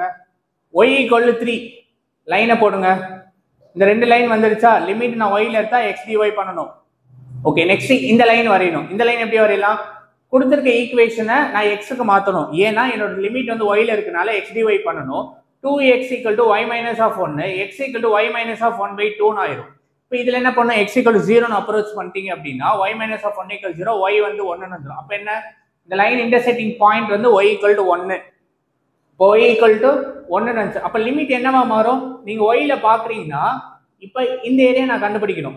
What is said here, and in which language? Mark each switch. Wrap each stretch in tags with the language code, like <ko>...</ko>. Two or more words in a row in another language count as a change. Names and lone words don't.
<ta>y = 3 லைனை போடுங்க. இந்த ரெண்டு லைன் வந்துருச்சா? லிமிட் நான் y ல எடுத்தா x dy பண்ணணும்.</ta> <en>okay next</en> <ta>இந்த லைன் வரையணும். இந்த லைன் எப்படி வரையலாம்? கொடுத்திருக்க ஈக்குவேஷனை நான் x க்கு மாத்தணும். ஏன்னா என்னோட லிமிட் வந்து y ல இருக்கனால x dy பண்ணணும். 2x = y - 1, x = y - 1/2 ன்னு ஆயிரும். இப்போ இதுல என்ன பண்ணும்? x = 0 ன்னு அப்ரோச் பண்ணிட்டீங்க அப்படின்னா y - 1 = 0, y வந்து 1 ன்னு வந்துரும். அப்ப என்ன? இந்த</ta> <en>line intersecting point</en> <ta>வந்து y = 1. இப்போ y = 1 ன்னு. அப்ப லிமிட் என்னவா மாறும்? நீங்க y ல பாக்குறீங்கன்னா இப்ப இந்த ஏரியா நான் கண்டுபிடிக்கணும்.</ta>